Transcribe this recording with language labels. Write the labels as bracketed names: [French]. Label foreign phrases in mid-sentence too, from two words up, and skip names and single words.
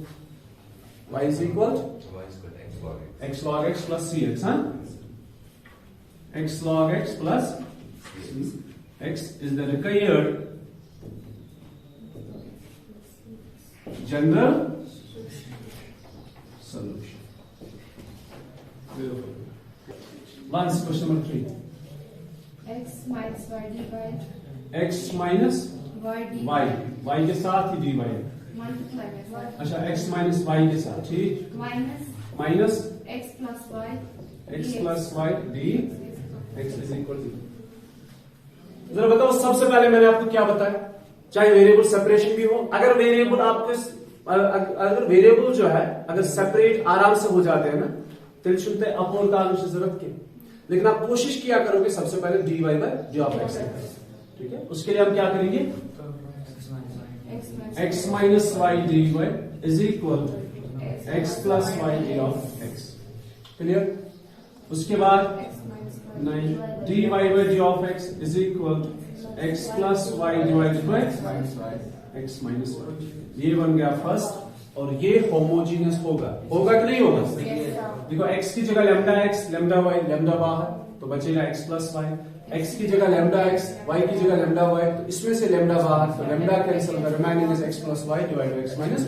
[English] y is equal x log x plus cx, हाँ, x log x plus x is the required general solution. Last question number 3. X minus y dy x minus y dy [Hindi] y के साथ ही dy है। [English] multiply by y [Hindi] अच्छा [English] x minus y [Hindi] के साथ, ठीक, माइनस [English] x plus y x dx. plus y d x is equal to। [Hindi] जरा बताओ, सबसे पहले मैंने आपको क्या बताया? चाहे [English] variable separation [Hindi] भी हो, अगर वेरिएबल आपके अगर वेरिएबल जो है अगर सेपरेट आराम से हो जाते हैं ना, तेल सुनते अपोर का जरूरत के, लेकिन आप कोशिश किया करोगे सबसे पहले [English] dy by d of x, [Hindi] ठीक है। उसके लिए हम क्या करेंगे? [English] x minus y dy is equal to x plus y d of x, [Hindi] क्लियर। उसके बाद नहीं, [English] dy by d of x is equal to x plus y divided by x minus y। [Hindi] ये बन गया फर्स्ट, और ये होमोजीनियस होगा कि नहीं होगा? देखो x की जगह लैम्डा x लैम्डा y लैम्डा बाहर, तो बचेगा [English] x plus y. [Hindi] x की जगह लैम्डा x, y की जगह लैम्डा y, तो इसमें से लैम्डा बाहर, तो लैम्डा कैंसिल होगा, [English] remaining is x plus y divide by x minus.